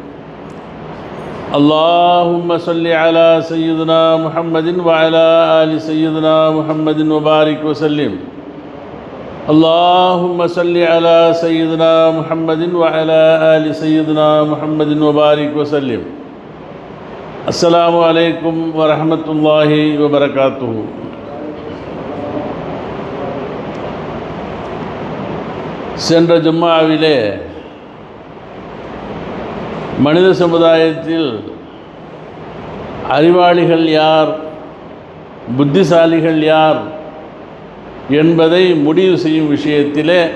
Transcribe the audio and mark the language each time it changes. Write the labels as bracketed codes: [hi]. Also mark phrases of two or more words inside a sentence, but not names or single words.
[ar] اللهم صل على سيدنا محمد وعلى آل سيدنا محمد وبارك وسلم اللهم صل على سيدنا محمد وعلى آل سيدنا محمد وبارك وسلم السلام عليكم ورحمة الله وبركاته. [ta] சென்ற ஜும்மாவிலே மனித சமுதாயத்தில் அறிவாளிகள் யார், புத்திசாலிகள் யார் என்பதை முடிவு செய்யும் விஷயத்திலே